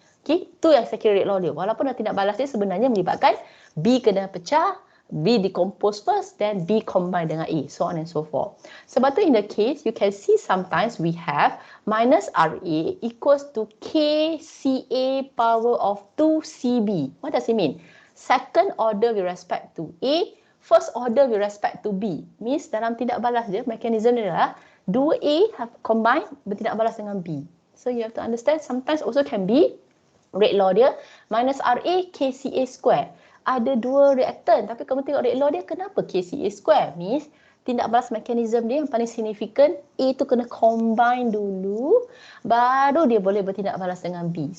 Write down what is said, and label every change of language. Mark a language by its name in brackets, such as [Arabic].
[Malay] Okay, itu yang saya kira rate law dia. Walaupun tindak balas dia sebenarnya melibatkan B kena pecah, [English] B decompose first, then B combine [Malay] dengan A, [English] so on and so forth. [Malay] Sebab tu [English] in the case, you can see sometimes we have minus RA equals to KCA power of 2CB. What does it mean? Second order with respect to A, first order with respect to B. [Malay] Means dalam tindak balas dia, mekanisme dia adalah 2A have combine bertindak balas dengan B. [English] So you have to understand, sometimes also can be rate law dia minus RA KCA square. [Malay] Ada dua reaktan, tapi kamu tengok rate law dia, kenapa KCA square? Means tindak balas mekanisme dia yang paling significant, A tu kena combine dulu, baru dia boleh bertindak balas dengan B.